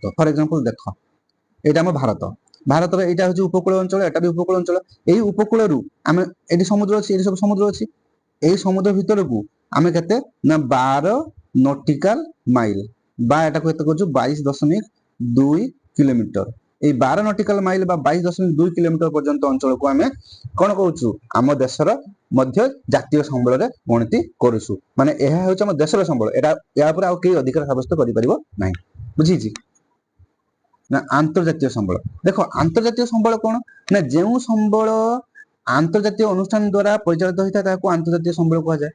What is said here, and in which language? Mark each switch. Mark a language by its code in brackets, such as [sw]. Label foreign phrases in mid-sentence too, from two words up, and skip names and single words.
[en] for example [or] ଦେଖ, ଏଇଟା ଆମ ଭାରତ, ଭାରତର ଏଇଟା ହଉଛି ଉପକୂଳ ଅଞ୍ଚଳ, ଏଟା ବି ଉପକୂଳ ଅଞ୍ଚଳ। ଏଇ ଉପକୂଳରୁ ଆମେ, ଏଠି ସମୁଦ୍ର ଅଛି, ଏଠି ସବୁ ସମୁଦ୍ର ଅଛି, ଏଇ ସମୁଦ୍ର ଭିତରକୁ ଆମେ କେତେ ନା 12 [en] nautical mile, [or] ବା ଏଟାକୁ କେତେ କହୁଛୁ 22.2 କିଲୋମିଟର। ଏଇ 12 [en] nautical mile [or] ବା 22.2 କିଲୋମିଟର ପର୍ଯ୍ୟନ୍ତ ଅଞ୍ଚଳକୁ ଆମେ କଣ କହୁଛୁ, ଆମ ଦେଶର ମଧ୍ୟ ଜାତୀୟ ସମ୍ବଳରେ ଗଣତି କରୁଛୁ। ମାନେ ଏହା ହେଉଛି ଆମ ଦେଶର ସମ୍ବଳ, ଏଟା ୟା ଉପରେ ଆଉ କେହି ଅଧିକାର ସାବ୍ୟସ୍ତ କରିପାରିବ ନାହିଁ। ବୁଝିଛି ନା? ଆନ୍ତର୍ଜାତୀୟ ସମ୍ବଳ। ଦେଖ ଆନ୍ତର୍ଜାତୀୟ ସମ୍ବଳ କଣ ନା ଯେଉଁ ସମ୍ବଳ ଆନ୍ତର୍ଜାତୀୟ ଅନୁଷ୍ଠାନ ଦ୍ୱାରା ପରିଚାଳିତ ହୋଇଥାଏ ତାହାକୁ ଆନ୍ତର୍ଜାତୀୟ ସମ୍ବଳ କୁହାଯାଏ।